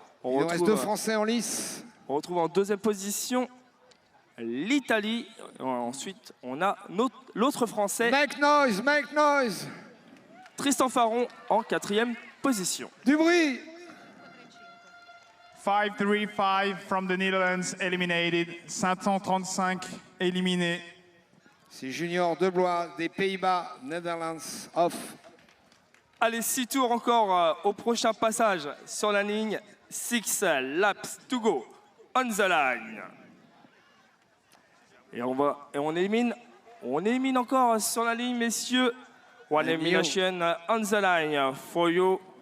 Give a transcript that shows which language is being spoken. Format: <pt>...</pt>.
<fr>Il nous reste 2 Français en lice. On retrouve en deuxième position l'Italie. Ensuite, on a l'autre Français,</fr> <en>Make noise, make noise.</en> <fr>Tristan Faron, en quatrième position. Du bruit.</fr> <en>535 from the Netherlands eliminated.</en> <fr>535 éliminé. C'est Junior Deblois des Pays-Bas,</fr> <en>Netherlands, off.</en> <fr>Allez, 6 tours encore au prochain passage sur la ligne.</fr> <en>6 laps to go on the line.</en> <fr>Et on élimine encore sur la ligne, messieurs.</fr> <en>One elimination on the line for you.</en>